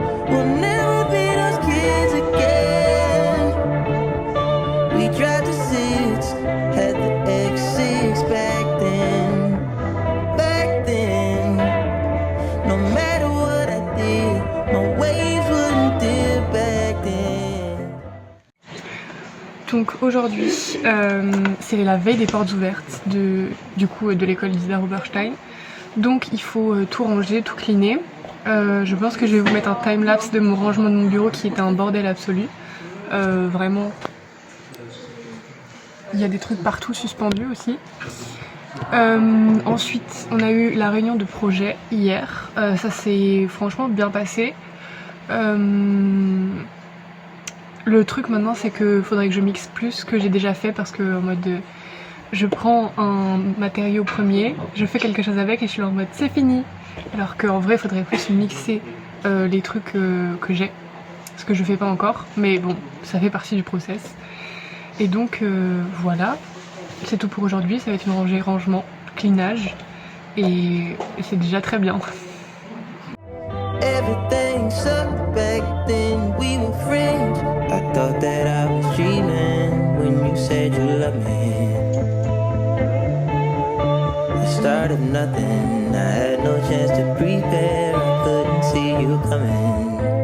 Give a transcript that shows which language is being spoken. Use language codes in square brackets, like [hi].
[en] We'll never be those kids again. We tried the six, had the X6 back then. Back then, no matter what I did, my waves wouldn't dip back then. [fr] Donc aujourd'hui c'est la veille des portes ouvertes de l'école Isidore Oberstein. Donc il faut tout ranger, tout cleaner. Je pense que je vais vous mettre un time-lapse de mon rangement de mon bureau qui était un bordel absolu. Vraiment, il y a des trucs partout suspendus aussi. Ensuite on a eu la réunion de projet hier. Ça s'est franchement bien passé. Le truc maintenant c'est que faudrait que je mixe plus ce que j'ai déjà fait parce que en mode je prends un matériau premier, je fais quelque chose avec et je suis en mode c'est fini. Alors qu'en vrai il faudrait plus mixer les trucs que j'ai, ce que je fais pas encore, mais bon ça fait partie du process. Et donc voilà, c'est tout pour aujourd'hui, ça va être une rangée rangement, cleanage et c'est déjà très bien. [en] Everything sucked back then, we were friends. I thought that I was dreaming when you said you loved me. The start of nothing, I had no chance to prepare, I couldn't see you coming.